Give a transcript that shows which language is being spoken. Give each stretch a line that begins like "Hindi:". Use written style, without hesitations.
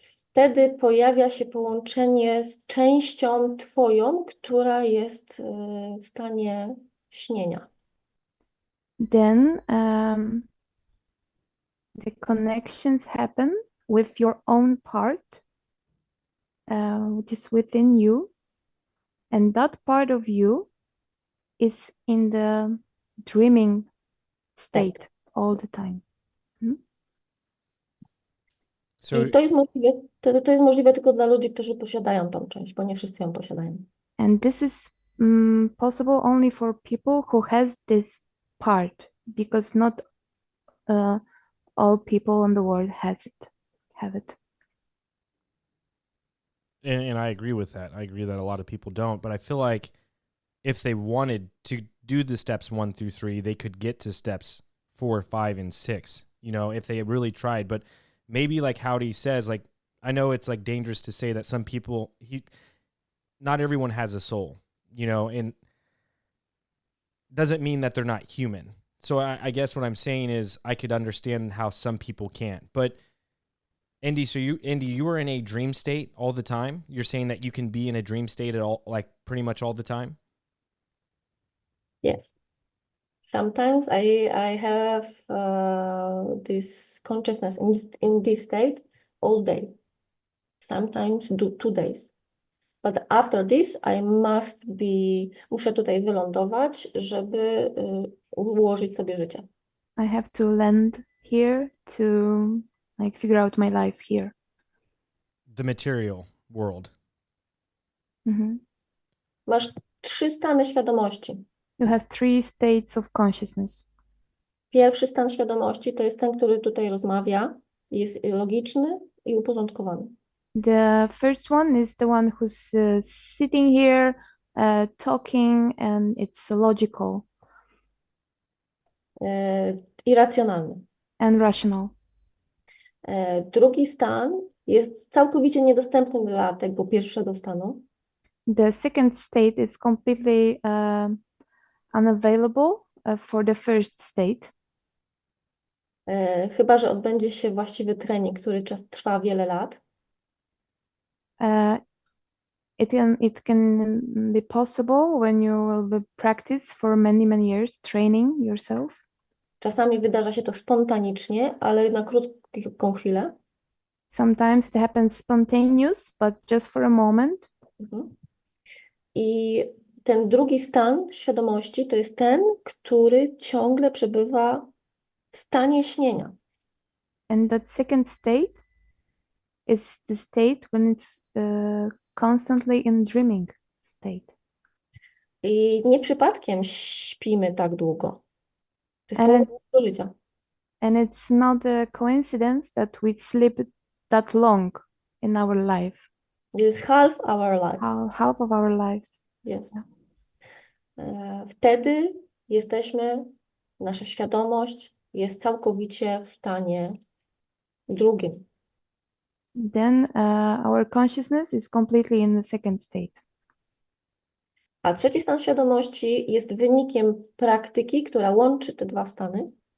Polish: Wtedy pojawia się połączenie z częścią twoją, która jest w stanie śnienia.
English: Then the connections happen with your own part, which is within you, and that part of you is in the dreaming state all the time. So
Polish: I to jest możliwe tylko dla ludzi, którzy posiadają tą część, bo nie wszyscy ją posiadają.
English: And this is possible only for people who has this part, because not all people in the world have it. and I agree with that. I agree that a lot of people don't, but I feel like if they wanted to do the steps 1 through 3, they could get to steps 4, 5, and 6, you know, if they really tried. But maybe like Howdy says, like, I know it's like dangerous to say that some people, not everyone has a soul, you know, and doesn't mean that they're not human. So I guess what I'm saying is I could understand how some people can't. But Indy, you were in a dream state all the time? You're saying that you can be in a dream state at all, like pretty much all the time? Yes. Sometimes I have this consciousness in this state all day. Sometimes 2 days. But after this I
Polish: muszę tutaj wylądować, żeby ułożyć sobie życie.
English: I have to land here to like figure out my life here. The material world.
Polish: Masz 3 stany świadomości.
English: You have 3 states of consciousness.
Polish: Pierwszy stan świadomości to jest ten, który tutaj rozmawia, jest logiczny i uporządkowany.
English: The first one is the one who's sitting here, talking, and it's logical
Polish: I racjonalny.
English: and rational.
Polish: Drugi stan jest całkowicie niedostępny dla tego pierwszego stanu.
English: The second state is completely unavailable for the first state.
Polish: Chyba że odbędzie się właściwy trening, który trwa wiele lat.
English: It can be possible when you will be practice for many years, training yourself.
Polish: Czasami wydarza się to spontanicznie, ale na krótką chwilę.
English: Sometimes it happens spontaneous, but just for a moment.
Polish: I ten drugi stan świadomości to jest ten, który ciągle przebywa w stanie śnienia.
English: And that second state is the state when it's constantly in dreaming state.
Polish: I nie przypadkiem śpimy tak długo. To jest połowa naszego życia.
English: And it's not a coincidence that we sleep that long in our life. It is half our lives. Half of our lives. Yes.
Polish: Wtedy nasza świadomość jest całkowicie w stanie drugim.
English: Then our consciousness is completely in the second state.
Polish: A trzeci stan świadomości jest wynikiem praktyki, która łączy te 2 stany.